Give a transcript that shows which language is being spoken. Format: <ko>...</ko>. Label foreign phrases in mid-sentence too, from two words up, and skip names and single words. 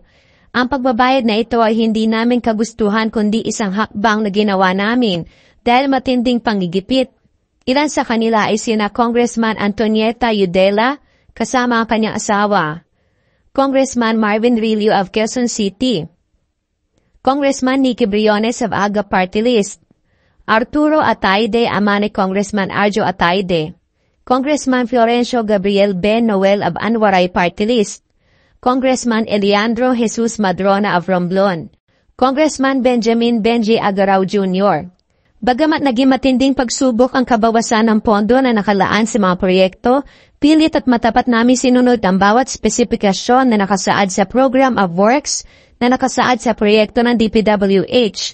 <tl>Ang pagbabayad na ito ay hindi namin kagustuhan kundi isang hakbang na ginawa namin dahil matinding panggigipit. Ilan sa kanila ay sina Congressman Antonieta Udela kasama ang kanyang asawa, Congressman Marvin Rillo of Quezon City, Congressman Nicky Briones of AGA Party List, Arturo Ataide ama ni Congressman Arjo Ataide, Congressman Florencio Gabriel Ben Noel of Anwaray Party List, Congressman Eliandro Jesus Madrona of Romblon, Congressman Benjamin Benji Agarao Jr. Bagamat naging matinding pagsubok ang kabawasan ng pondo na nakalaan sa mga proyekto, pilit at matapat namin sinunod ang bawat spesipikasyon na nakasaad sa Program of Works na nakasaad sa proyekto ng DPWH.</tl>